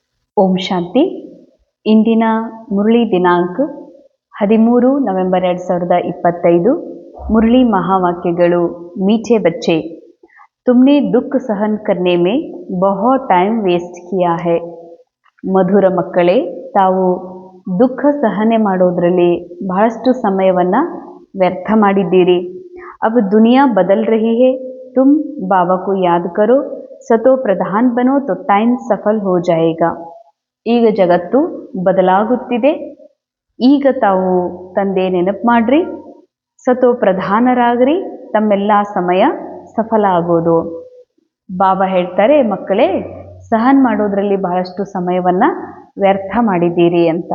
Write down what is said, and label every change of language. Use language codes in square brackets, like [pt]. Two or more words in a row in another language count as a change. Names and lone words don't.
[kn] ಓಂ ಶಾಂತಿ. ಇಂದಿನ ಮುರಳಿ ದಿನಾಂಕ 13 ನವೆಂಬರ್ 2025. ಮುರಳಿ ಮಹಾವಾಕ್ಯಗಳು. [hi] मीठे बच्चे, तुमने दुख सहन करने में बहुत [en] time waste [hi] किया है. [kn] ಮಧುರ ಮಕ್ಕಳೇ, ತಾವು ದುಃಖ ಸಹನೆ ಮಾಡೋದ್ರಲ್ಲಿ ಬಹಳಷ್ಟು ಸಮಯವನ್ನು ವ್ಯರ್ಥ ಮಾಡಿದ್ದೀರಿ. [hi] अब दुनिया बदल रही है, तुम बाबा को याद करो, सतो प्रधान बनो तो टाइम सफल हो जाएगा. [kn] ಈಗ ಜಗತ್ತು ಬದಲಾಗುತ್ತಿದೆ. ಈಗ ತಾವು ತಂದೆ ನೆನಪು ಮಾಡ್ರಿ, ಸತೋ ಪ್ರಧಾನರಾಗ್ರಿ, ತಮ್ಮೆಲ್ಲ ಸಮಯ ಸಫಲ ಆಗೋದು. ಬಾಬಾ ಹೇಳ್ತಾರೆ, ಮಕ್ಕಳೇ ಸಹನ್ ಮಾಡೋದ್ರಲ್ಲಿ ಬಹಳಷ್ಟು ಸಮಯವನ್ನು ವ್ಯರ್ಥ ಮಾಡಿದ್ದೀರಿ ಅಂತ.